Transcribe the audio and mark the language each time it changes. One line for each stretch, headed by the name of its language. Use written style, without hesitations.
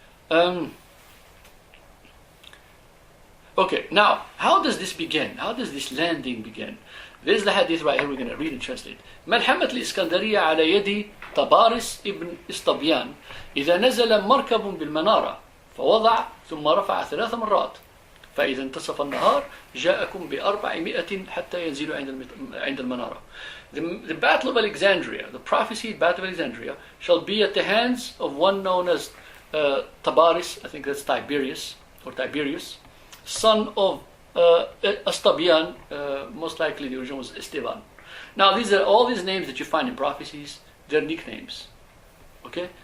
English: Um, okay, now, how does this begin? How does this landing begin? There's the hadith right here, we're going to read and translate.
Arabic: ملحمة الإسكندرية على يد طبارس ابن إسطبيان إذا نزل مركب بالمنارة فوضع ثم رفع 3 مرات فإذا انتصف النهار جاءكم ب400 حتى ينزلوا عند المنارة.
English: The Battle of Alexandria, the prophesied Battle of Alexandria, shall be at the hands of one known as Tabaris, I think that's Tiberius, or Tiberius, son of Astabian, most likely the original was Esteban. Now these are all these names that you find in prophecies, they're nicknames. Okay?